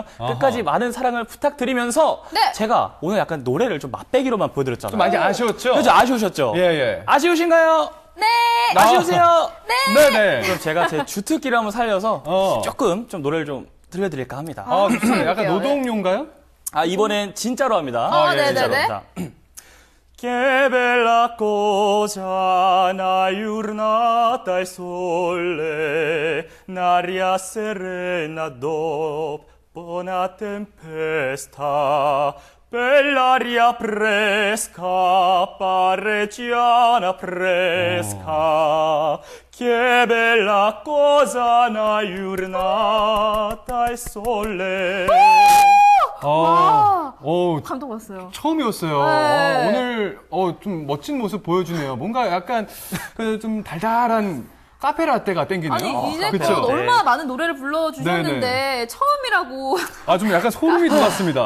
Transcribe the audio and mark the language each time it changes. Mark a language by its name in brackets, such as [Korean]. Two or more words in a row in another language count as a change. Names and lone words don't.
[Korean] 끝까지 많은 사랑을 부탁드리면서 제가 오늘 약간 노래를 좀 맛배기로만 보여드렸잖아요. 좀 많이 아쉬웠죠? 그렇죠, 아쉬우셨죠? 예. 아쉬우신가요? 네. 아쉬우세요? 네네. 그럼 제가 제 주특기를 한번 살려서 조금 좀 노래를 좀 들려드릴까 합니다. 약간 노동요인가요? 이번엔 진짜로 합니다. 네네네. [Italian] Che bella cosa una giornata al sole, un'aria serena dopo una tempesta. Bell'aria fresca, parreggiana fresca, che bella cosa una giornata al sole. [Korean] 감동받았어요. 처음이었어요. 오늘 좀 멋진 모습 보여주네요. 뭔가 약간 그 좀 달달한 카페라떼가 땡기네요. 아니 이제껏 얼마나 많은 노래를 불러주셨는데 처음이라고. 좀 약간 소름이 돋았습니다.